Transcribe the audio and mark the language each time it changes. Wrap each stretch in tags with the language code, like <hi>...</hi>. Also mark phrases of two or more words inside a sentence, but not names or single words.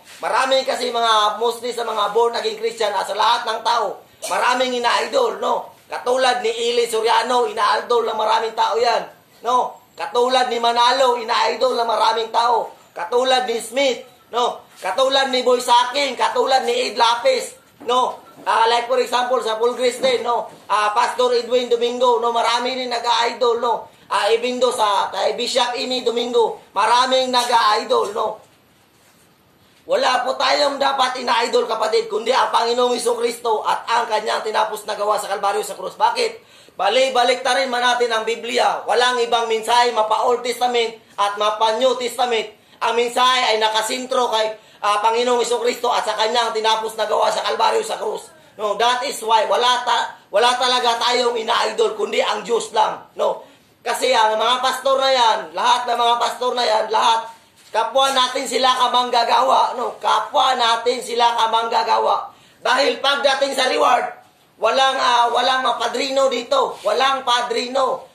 <tl>Marami kasi mostly sa mga</tl> <en>born-again Christian</en> <tl>sa lahat ng tao, maraming ina-idol, no? Katulad ni Eli Soriano, ina-idol ng maraming tao yan, no? Katulad ni Manalo, ina-idol ng maraming tao. Katulad ni Smith, no? Katulad ni Boy Saking, katulad ni Ed Lapis, no?</tl> <en>Like for example,</en> <tl>sa Paul Grace din, no? Pastor Edwin Domingo, no? Marami rin nag-idol, no? Even do kay Bishop Amy Domingo, maraming nag-idol, no? Wala po tayong dapat ina-idol, kapatid, kundi ang Panginoong Jesucristo at ang Kanyang tinapos na gawa sa Kalbaryo sa krus. Bakit? Balik ta rin man natin ang Biblia. Walang ibang mensahe mapa-Old Testament at mapa-New Testament. Ang mensahe ay nakasintro kay Panginoong Jesucristo at sa Kanyang tinapos na gawa sa Kalbaryo sa krus. No,</tl> <en>that is why</en> <tl>wala talaga tayong ina-idol kundi ang Diyos lang, no? Kasi ang mga pastor na yan, lahat ng mga pastor na yan, lahat kapwa natin sila kamanggagawa, no? Kapwa natin sila kamanggagawa. Dahil pagdating sa reward, walang padrino dito, walang padrino.</tl>